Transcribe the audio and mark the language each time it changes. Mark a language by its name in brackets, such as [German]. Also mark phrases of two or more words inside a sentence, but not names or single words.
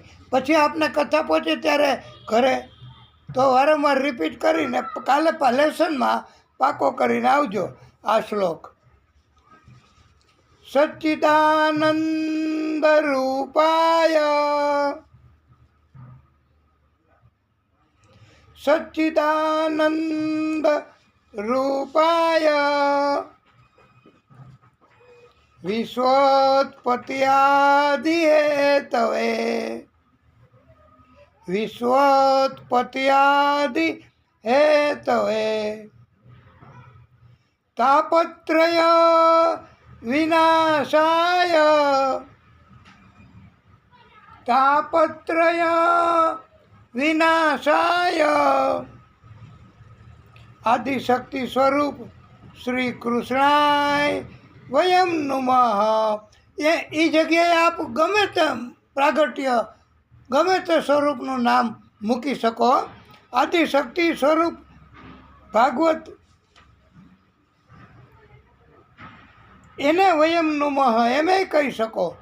[Gujarati] પછી આપને કથા પહોંચે ત્યારે ઘરે તો વારંવાર રિપીટ કરીને કાલે લેસનમાં પાકો કરીને આવજો આ શ્લોક. [Sanskrit] सच्चिदानंद रूपाय, सच्चिदानंद रूपाय, विश्वोत्पत्यादि हेतवे, विश्वोत्पत्यादि हेतवे, तापत्रय विनाशाय, तापत्रय विनाशाय आदिशक्ति स्वरूप श्री कृष्णाय वयं नुमः. [Gujarati] એ જગ્યાએ આપ ગમે તેમ પ્રાગટ્ય ગમે તે સ્વરૂપનું નામ મૂકી શકો. આદિશક્તિ સ્વરૂપ ભાગવત એને [Sanskrit] वयं नुमः [Gujarati] એમ કહી શકો.